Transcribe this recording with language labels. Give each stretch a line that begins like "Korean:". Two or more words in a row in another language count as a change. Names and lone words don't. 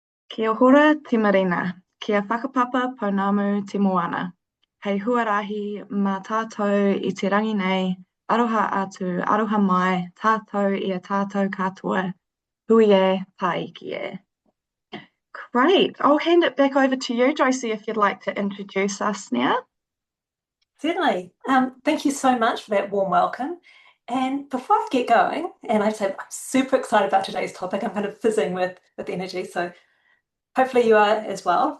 Māori: Kia ora te marina, kia whakapapa pounamu te moana. Hei huarahi mā tātou I te rangi nei, aroha atu, aroha mai, tātou I a tātou katoa. Hui e, taiki e.
English: Great. I'll hand it back over to you, Josie, if you'd like to introduce us now. Certainly. Thank you so much for that warm welcome. And before I get going, and I'd say I'm super excited about today's topic. I'm kind of fizzing with energy, so hopefully you are as well.